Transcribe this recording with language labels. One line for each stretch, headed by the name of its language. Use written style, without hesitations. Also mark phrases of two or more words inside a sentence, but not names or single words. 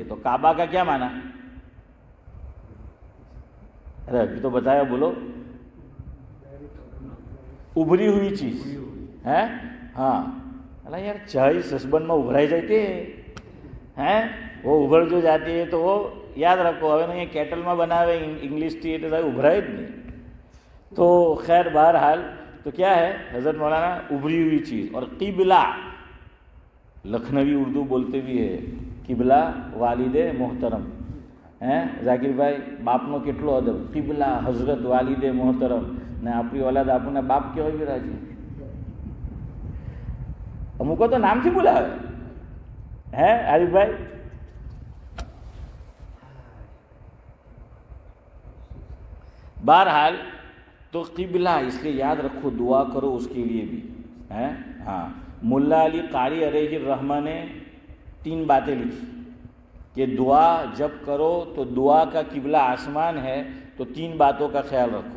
Urdu: تو کعبہ کا کیا معنی, ارے ابھی تو بتایا, بولو. ابھری ہوئی چیز ہے. ہاں اللہ یار چائے سسبن میں ابھرائی جاتی ہے, وہ ابھر جو جاتی ہے تو وہ یاد رکھو, હવે یہ کیٹل میں بناوے
English: English tea
Urdu: એટલે ابھراય જ نہیں. تو خیر بہرحال تو کیا ہے حضرت مولانا, ابھری ہوئی چیز. اور قبلہ لکھنوی اردو بولتے بھی ہے, قبلہ والد محترم ہیں.
Gujarati: ઝાકીર ભાઈ બાપનો કેટલો અદબ,
Urdu: قبلہ حضرت والد محترم
Gujarati: ને આપણી ઓલાદ આપણને બાપ કહેવાય બી રાજી. અમુકો તો નામથી બોલાવે હે આરીફભાઈ.
Urdu: بہرحال تو قبلہ اس لیے یاد رکھو, دعا کرو اس کے لیے بھی ہے. ہاں ملا علی قاری علیہ الرحمہ نے 3 باتیں لکھی کہ دعا جب کرو تو دعا کا قبلہ آسمان ہے, تو 3 باتوں کا خیال رکھو.